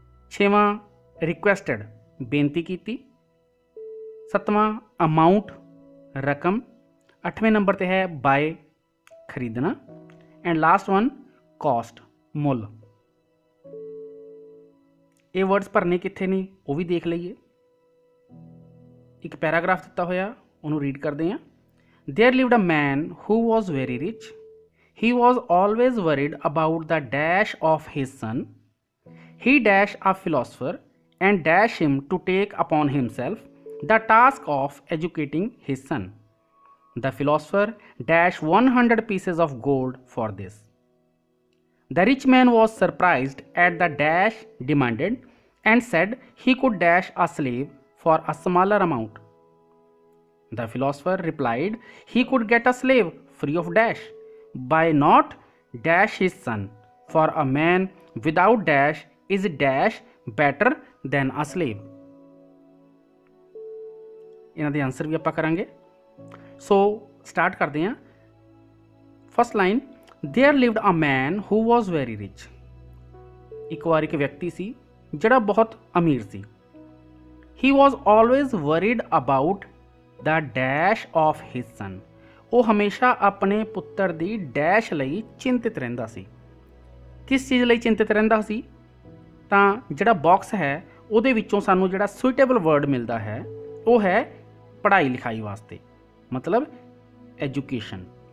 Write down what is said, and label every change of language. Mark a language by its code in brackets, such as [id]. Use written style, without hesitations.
[pa] ਛੇਵਾਂ ਰਿਕੁਐਸਟਡ, ਬੇਨਤੀ ਕੀਤੀ। ਸੱਤਵਾਂ ਅਮਾਊਂਟ, ਰਕਮ। 8ਵੇਂ ਨੰਬਰ 'ਤੇ ਹੈ ਬਾਏ, ਖਰੀਦਣਾ। [en] and last one cost, [pa] ਮੁੱਲ। ਇਹ ਵਰਡਸ ਭਰਨੇ ਕਿੱਥੇ ਨੇ ਉਹ ਵੀ ਦੇਖ ਲਈਏ। ਇੱਕ ਪੈਰਾਗ੍ਰਾਫ ਦਿੱਤਾ ਹੋਇਆ, ਉਹਨੂੰ ਰੀਡ ਕਰਦੇ ਹਾਂ। [en] There lived a man who was very rich. He was always worried about the dash of his son. He dash a philosopher and dash him to take upon himself the task of educating his son. The philosopher dash 100 pieces of gold for this. The rich man was surprised at the dash demanded and said he could dash a slave for a smaller amount. The philosopher replied he could get a slave free of dash by not dash his son, for a man without dash is dash better than a slave। [pa] ਇਹਨਾਂ ਦੇ answer ਵੀ ਆਪਾਂ ਕਰਾਂਗੇ। ਸੋ start ਕਰਦੇ ਹਾਂ। [en] First line, there lived a man who was very rich। [pa] ਇੱਕ ਵਾਰ ਇੱਕ ਵਿਅਕਤੀ ਸੀ ਜਿਹੜਾ ਬਹੁਤ ਅਮੀਰ ਸੀ। [en] he was always worried about the dash of his son। [pa] ਉਹ ਹਮੇਸ਼ਾ ਆਪਣੇ ਪੁੱਤਰ ਦੀ ਡੈਸ਼ ਲਈ ਚਿੰਤਿਤ ਰਹਿੰਦਾ ਸੀ। ਕਿਸ ਚੀਜ਼ ਲਈ ਚਿੰਤਿਤ ਰਹਿੰਦਾ ਸੀ? ਤਾਂ ਜਿਹੜਾ ਬਾਕਸ ਹੈ ਉਹਦੇ ਵਿੱਚੋਂ ਸਾਨੂੰ ਜਿਹੜਾ ਸੁਈਟੇਬਲ ਵਰਡ ਮਿਲਦਾ ਹੈ ਉਹ ਹੈ ਪੜ੍ਹਾਈ ਲਿਖਾਈ ਵਾਸਤੇ, ਮਤਲਬ ਐਜੂਕੇਸ਼ਨ।